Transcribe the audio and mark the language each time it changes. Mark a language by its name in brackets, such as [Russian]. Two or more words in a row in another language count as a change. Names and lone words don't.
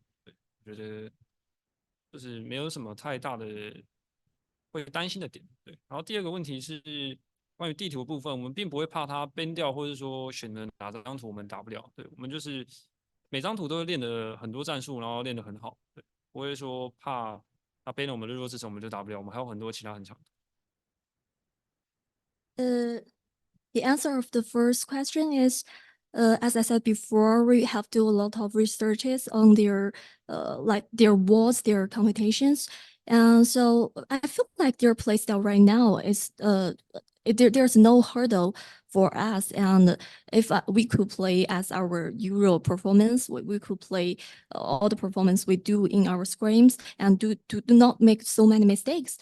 [Chinese] 對，我覺得就是沒有什麼太大的會擔心的點。對，然後第二個問題是關於地圖的部分，我們並不會怕它 ban 掉，或者說選了哪張圖我們打不了。對，我們就是每張圖都會練得很多戰術，然後練得很好。對，不會說怕它 ban 了我們日落之城我們就打不了，我們還有很多其他很強的。 [English] The answer of the first question is, as I said before, we have do a lot of researches on their, like their walls, their competitions, and so I feel like their play style right now is, there's no hurdle for us, and if we could play as our Euro performance, we could play all the performance we do in our scrims and do not make so many mistakes.